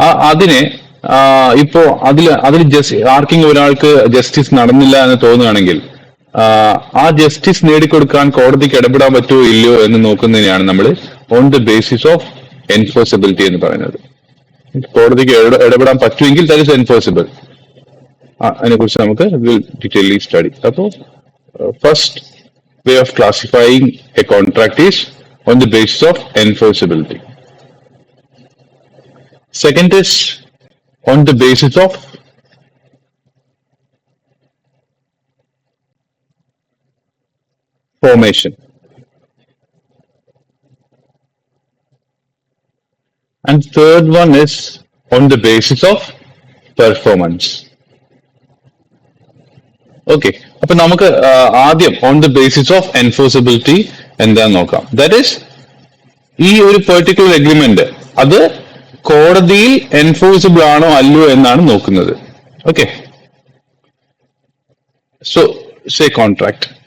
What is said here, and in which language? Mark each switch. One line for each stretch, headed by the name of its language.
Malayalam: അതിനെ ഇപ്പോ അതിൽ ആർക്കെങ്കിലും ഒരാൾക്ക് ജസ്റ്റിസ് നടന്നില്ല എന്ന് തോന്നുകയാണെങ്കിൽ ആ ജസ്റ്റിസ് നേടിക്കൊടുക്കാൻ കോടതിക്ക് ഇടപെടാൻ പറ്റുമോ ഇല്ലയോ എന്ന് നോക്കുന്നതിനെയാണ് നമ്മൾ on the basis of enforceability എന്ന് പറയുന്നത്. കോടതിക്ക് ഇടപെടാൻ പറ്റുമെങ്കിൽ
English: That is enforceable.
Malayalam: അതിനെ കുറിച്ച് നമുക്ക് ഡീറ്റെയിലി സ്റ്റഡി. അപ്പോൾ
English: First way of classifying a contract is on the basis of enforceability. Second is on the basis of formation. And third one is on the basis of performance.
Malayalam: Okay, അപ്പൊ നമുക്ക് ആദ്യം on the basis of enforceability എന്താന്ന് നോക്കാം.
English: that is
Malayalam: ഈ ഒരു particular agreement അത് കോടതിയിൽ enforceable ആണോ അല്ലയോ എന്നാണ് നോക്കുന്നത്.
English: Okay, so say contract.